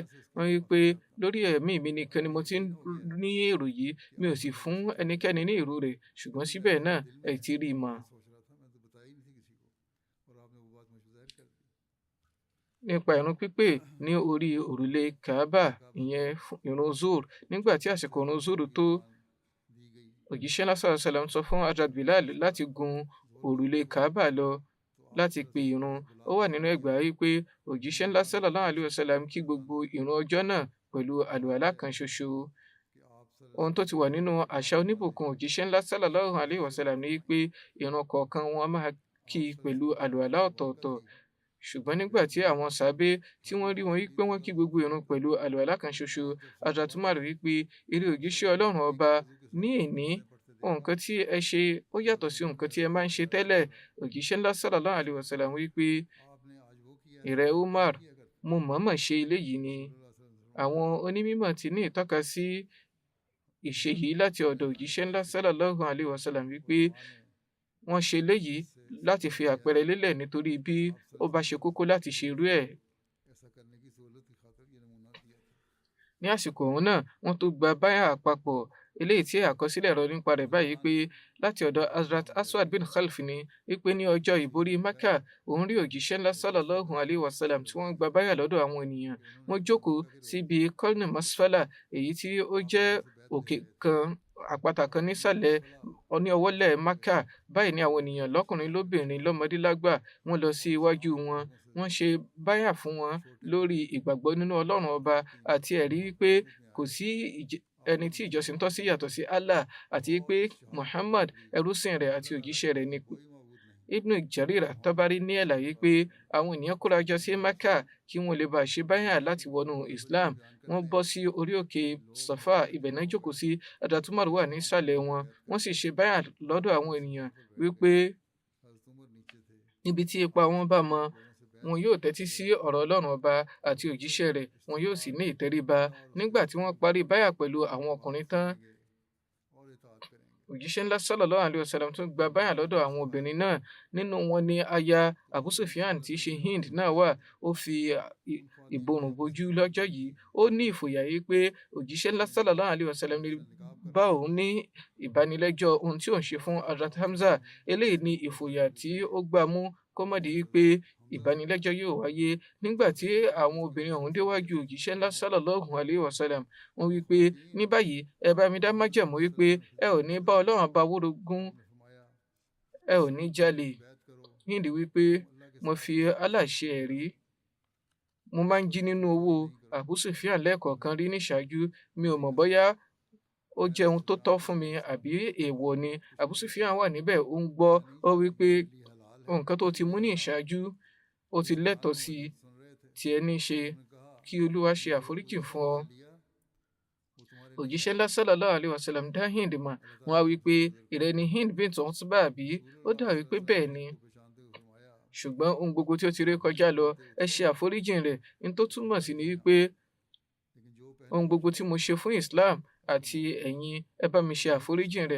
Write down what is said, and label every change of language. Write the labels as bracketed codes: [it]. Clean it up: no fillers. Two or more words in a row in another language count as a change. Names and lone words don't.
[yo] Wọ́n wípé lórí ẹ̀mí mi nìkan ni mo ti ń ní èrò yìí, mi ò sì fún ẹnikẹ́ni ní èrò rẹ̀, ṣùgbọ́n síbẹ̀ náà ẹ ti rí i mọ̀. Nípa ìrun pípè ní orí òrùlé Kaaba, ìyẹn ìrun Zuhr. Nígbà tí àsìkò ìrun Zuhr tó, òjíṣẹ́ ńlá [ar] صلى الله عليه وسلم [yo] sọ fún Hazrat Bilal láti gun òrùlé Kaaba lọ láti pe ìrun. Ó wà nínú ẹgbàá wípé òjíṣẹ́ ńlá [ar] صلى الله عليه وسلم [yo] kí gbogbo ìrun ọjọ́ náà pẹ̀lú àlùwàlá kan ṣoṣo. Ohun tó ti wà nínú àṣà oníbùkún òjíṣẹ́ ńlá [ar] صلى الله عليه وسلم [yo] ni wípé ìrun kọ̀ọ̀kan wọn máa kí pẹ̀lú àlùwàlá ọ̀tọ̀ọ̀tọ̀. Ṣùgbọ́n nígbà tí àwọn sàábé tí wọ́n rí wọn wípé wọ́n kí gbogbo ìrun pẹ̀lú àlùwàlá kan ṣoṣo, Hazrat Umar wípé eré òjíṣẹ́ ọlọ́run ọba, ní èní nǹkan tí ẹ ṣe ó yàtọ̀ sí nǹkan tí ẹ máa ń ṣe tẹ́lẹ̀. Òjíṣẹ́ ńlá [ar] صلى الله عليه وسلم [yo] wípé ìrẹ́ Umar, mo mọ̀ọ́mọ̀ ṣe eléyìí ni. Àwọn onímọ̀ ti ní ìtọ́ka sí ìṣe yìí láti ọ̀dọ̀ òjíṣẹ́ ńlá [ar] صلى الله عليه وسلم [yo] wípé wọ́n ṣe eléyìí láti fi àpẹẹrẹ lélẹ̀ nítorí bí ó bá ṣe kókó láti ṣe irú ẹ̀. Ní àsìkò òun náà wọ́n tó gba báyà àpapọ̀, eléyìí tí àkọsílẹ̀ rọ̀ nípa rẹ̀ báyìí pé láti ọ̀dọ̀ Hazrat Aswad bin Khalf ni wípé ní ọjọ́ ìborí Maka, òun rí òjíṣẹ́ ńlá [ar] صلى الله عليه وسلم [yo] tí wọ́n gba báyà lọ́dọ̀ àwọn ènìyàn. Wọ́n jókòó síbi Qarn Masfala, èyí tí ó jẹ́ òkè kan, àpáta kan nísàlẹ̀ ní ọwọ́lẹ̀ Maka. Báyìí ni àwọn ènìyàn lọ́kùnrin lóbìnrin lọ́mọdé lágbà wọ́n lọ sí iwájú wọn, wọ́n ṣe báyà fún wọn lórí ìgbàgbọ́ nínú ọlọ́run ọba àti ẹ̀rí wípé kò sí ẹni tí ìjọsìn tọ́ sí yàtọ̀ sí Allah, àti pé Muhammad ẹrúsìn rẹ̀ àti òjíṣẹ́ rẹ̀ ni. Ibn Jarir at-Tabari ní àlàyé pé àwọn ènìyàn kóra jọ sí Mecca kí wọ́n lè bá ṣe báyà láti wọnú Islam. Wọ́n bọ́ sí orí òkè Safa, ibẹ̀ náà jókòó sí. Hazrat Umar wà nísàlẹ̀ wọn, wọ́n sì ṣe báyà lọ́dọ̀ àwọn ènìyàn wípé níbi tí ipa wọn bá mọ, wọn yóò tẹ́tí sí ọ̀rọ̀ ọlọ́run ọba àti òjíṣẹ́ rẹ̀, wọn yóò sì ní ìtẹríba. Nígbà tí wọ́n parí báyà pẹ̀lú àwọn ọkùnrin tán, òjíṣẹ́ ńlá [ar] صلى الله عليه وسلم [yo] tún gba báyà lọ́dọ̀ àwọn obìnrin náà. Nínú wọn ni aya Abu Sufyan tí í ṣe Hind náà wà. Ó fi ìborùn bojú lọ́jọ́ yìí. Ó ní ìfòyà yìí pé òjíṣẹ́ ńlá [ar] صلى الله عليه وسلم [yo] lè bá òun ní ìbánilẹ́jọ́ ohun tí òun ṣe fún Hazrat Hamza. Eléyìí ni ìfòyà tí ó gbà mú kó má di wípé ìbánilẹ́jọ́ yóò wáyé. Nígbà tí àwọn obìnrin ọ̀hún déwájú òjíṣẹ́ ńlá [ar] صلى الله عليه وسلم, [yo] wọ́n wí pé ní báyìí ẹ bá mi dá májẹ̀mú wípé ẹ ò ní bá ọlọ́run bá wórogún, ẹ ò ní jalè. Hind wípé mo fi Allah ṣe ẹ̀rí, mo máa ń jí nínú owó Abu Sufyan lẹ́ẹ̀kọ̀ọ̀kan rí ní ìṣáájú, mi ò mọ̀ bóyá ó jẹ́ ohun tó tọ́ fún mi àbí èèwọ̀ ni. Abu Sufyan wà níbẹ̀, ó ń gbọ́. Ó wí pé nǹkan tó ti mú ní ìṣáájú ó ti lẹ́tọ̀ọ́ sí tí ẹni ṣe, kí Olúwa ṣe àforíjì fún ọ. Òjíṣẹ́ ńlá [ar] صلى الله عليه وسلم [yo] dá Hind mọ̀. Wọ́n á wí pé ìrẹ́ ni Hind bint Utbah àbí? Ó dà wí pé bẹ́ẹ̀ ni. Ṣùgbọ́n ohun gbogbo tí ó ti ré kọjá lọ, ẹ ṣe àforíjìn rẹ̀. Ní tó túmọ̀ sí ni wípé ohun gbogbo tí mo ṣe fún Islam àti ẹ̀yin, ẹ bá mi ṣe àforíjìn rẹ̀.